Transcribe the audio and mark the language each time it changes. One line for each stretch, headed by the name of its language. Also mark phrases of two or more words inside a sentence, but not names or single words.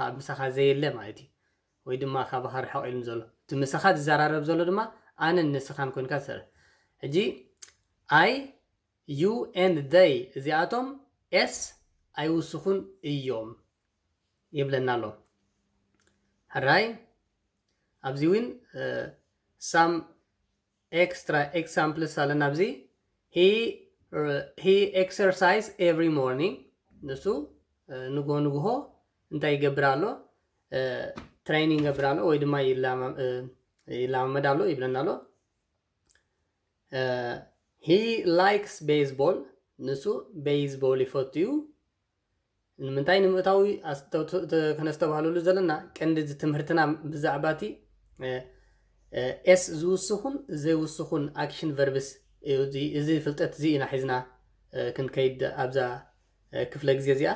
Tigrinya: ኣብ ምሳኻ ዘየለ ማለት እዩ ወይ ድማ ካባኻ ርሕቕ ኢሉ ዘሎ እቲ ምሳኻ ትዘራረብ ዘሎ ድማ ኣነን ንስኻን ኮንካ ትሰርሕ ሕጂ
English: I you and they
Tigrinya: እዚኣቶም ኤስ ኣይውስኹን እዮም ይብለና ኣሎ ሕራይ ኣብዚ እውን
English: some extra examples
Tigrinya: ኣለና ኣብዚ
English: he exercise every morning
Tigrinya: ንሱ ንጎ እንታይ ይገብር ኣሎ ትሬኒንግ ይገብር ኣሎ ወይ ድማ ይላመድ ኣሎ ይብለና ኣሎ
English: he likes baseball
Tigrinya: ንሱ ቤዝቦል ይፈትዩ ንምንታይ ንምእታዊ ከነስተባህለሉ ዘለና ቀንዲ ትምህርትና ብዛዕባቲ ኤስ ዝውስኹን ዘይውስኹን
English: action verbs
Tigrinya: እዚ ፍልጠት እዚ ኢና ሒዝና ክንከይድ ኣብዛ ክፍለ ግዜ እዚኣ